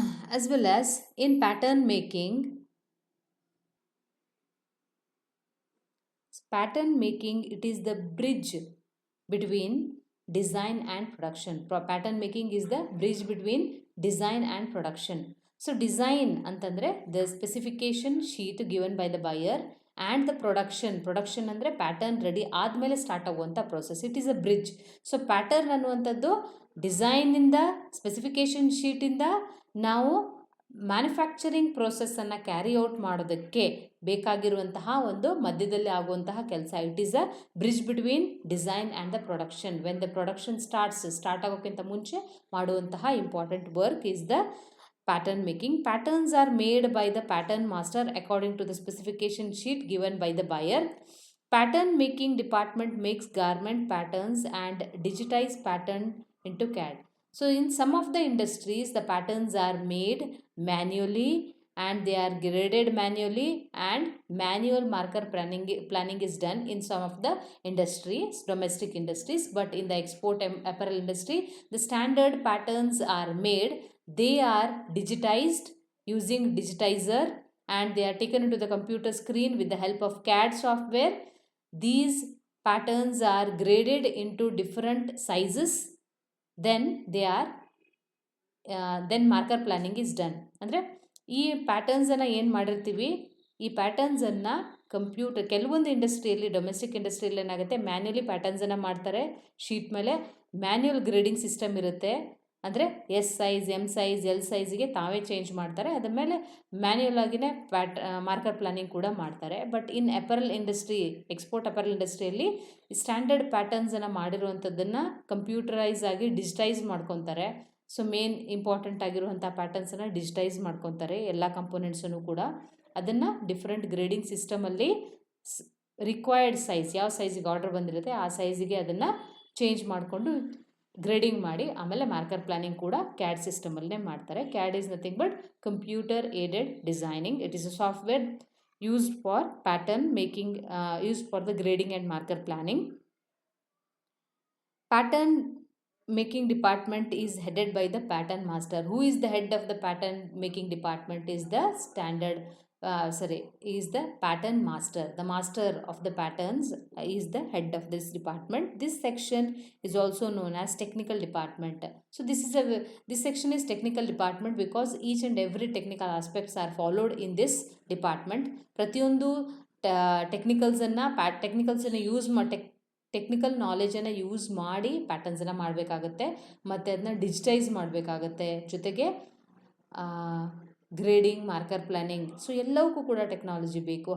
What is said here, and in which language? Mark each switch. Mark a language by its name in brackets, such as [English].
[English] As well as in pattern making, it is the bridge between design and production. Pattern making is the bridge between design and production. So design ಅಂತಂದ್ರೆ the specification sheet given by the buyer and the production [Kannada] ಅಂದರೆ pattern ready ಆದಮೇಲೆ start ಆಗುವಂಥ process, [English] It is a bridge. [Kannada] So pattern ಅನ್ನುವಂಥದ್ದು ಡಿಸೈನಿಂದ specification ಶೀಟಿಂದ ನಾವು manufacturing ಪ್ರೋಸೆಸ್ಸನ್ನು carry out ಮಾಡೋದಕ್ಕೆ ಬೇಕಾಗಿರುವಂತಹ ಒಂದು ಮಧ್ಯದಲ್ಲಿ ಆಗುವಂತಹ ಕೆಲಸ. [English] It is a bridge between design and the production. When the production [Kannada] start ಆಗೋಕ್ಕಿಂತ ಮುಂಚೆ ಮಾಡುವಂತಹ [English] Important work is the pattern making. Patterns are made by the pattern master according to the specification sheet given by the buyer. Pattern making department makes garment patterns and digitize pattern into CAD. So in some of the industries the patterns are made manually and they are graded manually, and manual marker planning is done in some of the industries, domestic industries. But in the export apparel industry, the standard patterns are made. They are digitized using digitizer and they are taken into the computer screen with the help of CAD software. These patterns are graded into different sizes. Then they are then marker planning is done. [Kannada] ಅಂದರೆ ಈ ಪ್ಯಾಟರ್ನ್ಸನ್ನು ಏನು ಮಾಡಿರ್ತೀವಿ, ಈ ಪ್ಯಾಟರ್ನ್ಸನ್ನು ಕೆಲವೊಂದು ಇಂಡಸ್ಟ್ರಿಯಲ್ಲಿ, domestic ಇಂಡಸ್ಟ್ರಿಯಲ್ಲಿ ಏನಾಗುತ್ತೆ, manually ಪ್ಯಾಟರ್ನ್ಸನ್ನು ಮಾಡ್ತಾರೆ ಶೀಟ್ ಮೇಲೆ. ಮ್ಯಾನ್ಯುಯಲ್ ಗ್ರೇಡಿಂಗ್ ಸಿಸ್ಟಮ್ ಇರುತ್ತೆ, ಅಂದರೆ S size, M size, L ಸೈಜ್ಗೆ ತಾವೇ ಚೇಂಜ್ ಮಾಡ್ತಾರೆ. ಅದ್ರ ಮೇಲೆ ಮ್ಯಾನ್ಯುಯಲ್ ಆಗಿನೇ ಮಾರ್ಕರ್ ಪ್ಲಾನಿಂಗ್ ಕೂಡ ಮಾಡ್ತಾರೆ. But in apparel industry, export apparel ಇಂಡಸ್ಟ್ರಿಯಲ್ಲಿ ಸ್ಟ್ಯಾಂಡರ್ಡ್ ಪ್ಯಾಟರ್ನ್ಸನ್ನು ಮಾಡಿರುವಂಥದ್ದನ್ನು ಕಂಪ್ಯೂಟರೈಸ್ ಆಗಿ ಡಿಜಿಟೈಸ್ ಮಾಡ್ಕೊತಾರೆ. ಸೊ ಮೇನ್ ಇಂಪಾರ್ಟೆಂಟ್ ಆಗಿರುವಂಥ ಪ್ಯಾಟರ್ನ್ಸನ್ನು ಡಿಜಿಟೈಸ್ ಮಾಡ್ಕೊತಾರೆ ಎಲ್ಲ ಕಂಪೋನೆಂಟ್ಸನ್ನು ಕೂಡ. ಅದನ್ನು ಡಿಫ್ರೆಂಟ್ ಗ್ರೇಡಿಂಗ್ ಸಿಸ್ಟಮಲ್ಲಿ ರಿಕ್ವೈರ್ಡ್ ಸೈಜ್, ಯಾವ ಸೈಜಿಗೆ ಆರ್ಡರ್ ಬಂದಿರುತ್ತೆ ಆ ಸೈಜಿಗೆ ಅದನ್ನು ಚೇಂಜ್ ಮಾಡಿಕೊಂಡು ಗ್ರೇಡಿಂಗ್ ಮಾಡಿ ಆಮೇಲೆ ಮಾರ್ಕರ್ ಪ್ಲಾನಿಂಗ್ ಕೂಡ ಕ್ಯಾಡ್ ಸಿಸ್ಟಮಲ್ಲೇ ಮಾಡ್ತಾರೆ. [English] CAD is nothing but computer aided designing. It is a software used for pattern making, used for the grading and marker planning. Pattern making department is headed by the pattern master. Who is the head of the pattern making department is the is the pattern master. The master of the patterns is the head of this department. This section is also known as technical department. So this section is technical department because each and every technical aspects are followed in this department. [Kannada] ಪ್ರತಿಯೊಂದು ಟೆಕ್ನಿಕಲ್ಸನ್ನು use ಮಾಡಿ, technical ನಾಲೆಜನ್ನು use ಮಾಡಿ ಪ್ಯಾಟರ್ನ್ಸನ್ನು ಮಾಡಬೇಕಾಗತ್ತೆ ಮತ್ತು ಅದನ್ನ digitise ಮಾಡಬೇಕಾಗತ್ತೆ. ಜೊತೆಗೆ grading, marker planning, so ಎಲ್ಲವಕ್ಕೂ ಕೂಡ technology ಬೇಕು.